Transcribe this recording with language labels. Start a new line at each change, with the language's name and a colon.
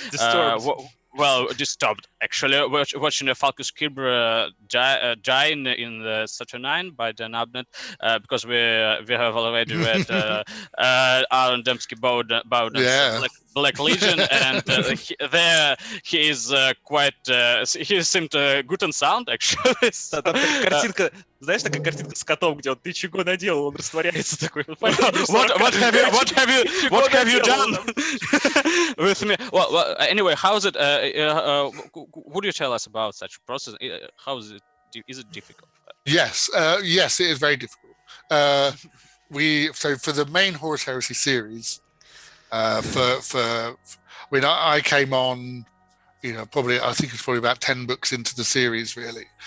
English: Disturbed actually, watching the Falcus Kibra dying in the Saturnine by Dan Abnett, because we have already read Aaron Dembski-Bowden's Black Legion, and he is quite. He seemed good and sound actually.
Russian: Картинка, знаешь, такая картинка с котом, где он ты чего наделал, он растворяется такой.
English: What have you done with me? Well, anyway, how is it? Would you tell us about such a process? How is it? Is it difficult? Yes, it is very difficult. For the main Horus Heresy series, I came on, I think it's probably about 10 books into the series, really.